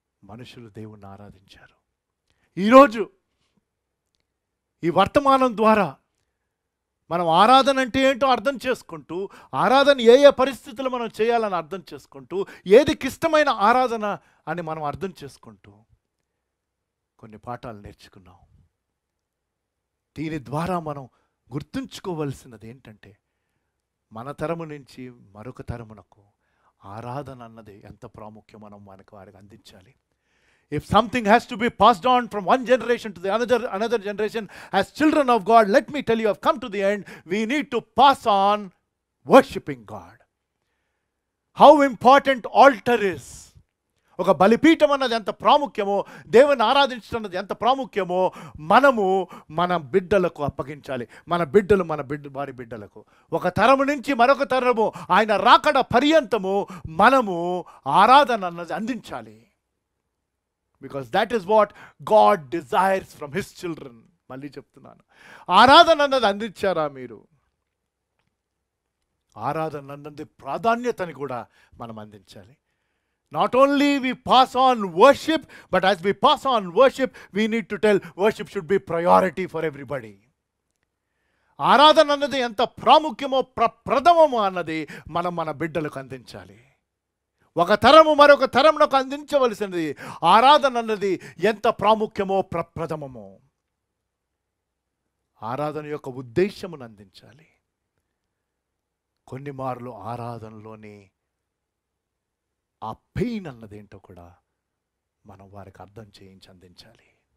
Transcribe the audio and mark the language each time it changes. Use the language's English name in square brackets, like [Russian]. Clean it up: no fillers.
[Telugu] మనుషులు దేవుణ్ణి ఆరాధించారు. ఈరోజు ఈ వర్తమానం ద్వారా మనం ఆరాధన అంటే ఏంటో అర్థం చేసుకుంటూ, ఆరాధన ఏ ఏ పరిస్థితులు మనం చేయాలని అర్థం చేసుకుంటూ, ఏది ఇష్టమైన ఆరాధన అని మనం అర్థం చేసుకుంటూ కొన్ని పాఠాలు నేర్చుకున్నాం. దీని ద్వారా మనం గుర్తుంచుకోవలసినది ఏంటంటే, మన తరము నుంచి మరొక తరమునకు ఆరాధన అన్నది ఎంత ప్రాముఖ్యం మనం వారికి అందించాలి. [English] If something has to be passed on from one generation to the another generation, as children of God, let me tell you, I've come to the end, we need to pass on worshiping God. How important altar is. [Telugu] ఒక బలిపీఠం అన్నది ఎంత ప్రాముఖ్యమో, దేవుని ఆరాధించడం అన్నది ఎంత ప్రాముఖ్యమో మనము మన బిడ్డలకు అప్పగించాలి. మన బిడ్డలు వారి బిడ్డలకు, ఒక తరము నుంచి మరొక తరము, ఆయన రాకడ పర్యంతము మనము ఆరాధన అన్నది అందించాలి. [English] Because that is what God desires from His children. [Telugu] మళ్ళీ చెప్తున్నాను, ఆరాధన అన్నది అందించారా మీరు? ఆరాధన అన్నది ప్రాధాన్యతని కూడా మనం అందించాలి. [English] Not only we pass on worship, but as we pass on worship, we need to tell worship should be priority for everybody. [Telugu] ఆరాధన అన్నది ఎంత ప్రాముఖ్యమో ప్రథమమో అన్నది మనం మన బిడ్డలకు అందించాలి. ఒక తరము మరొక తరమునకు అందించవలసినది ఆరాధన అన్నది ఎంత ప్రాముఖ్యమో ప్రథమమో. ఆరాధన యొక్క ఉద్దేశమును అందించాలి. కొన్ని మార్లు ఆరాధనలోని ఆ పెయిన్ అన్నది ఏంటో కూడా మనం వారికి అర్థం చేయించి అందించాలి.